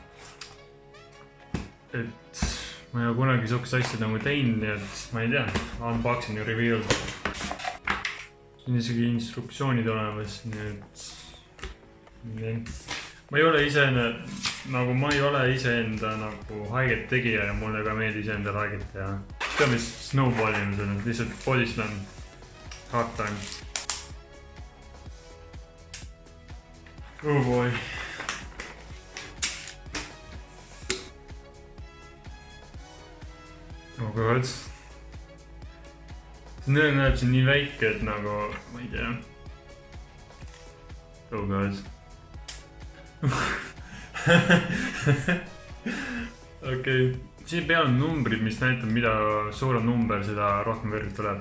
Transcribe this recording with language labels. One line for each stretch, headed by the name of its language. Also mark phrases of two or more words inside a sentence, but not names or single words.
Estonian: Et ma ei ole kunagi sellist asja nagu teinud, nii et ma ei tea, unboxing ja reveal. Siin isegi instruktsioonid olemas, nii et ma ei ole iseenda nagu haiget tegija ja mulle ka meeldis enda haiget teha. Teame snowballi on see, lihtsalt
English: body slam, hard time. Oh boy. Oh god.
Estonian: See nõel näeb siin nii väike, et nagu, ma ei tea.
English: Oh god. Okei.
Estonian: Siin peal on numbrid, mis näitab, mida suurem number, seda rohkem verd tuleb.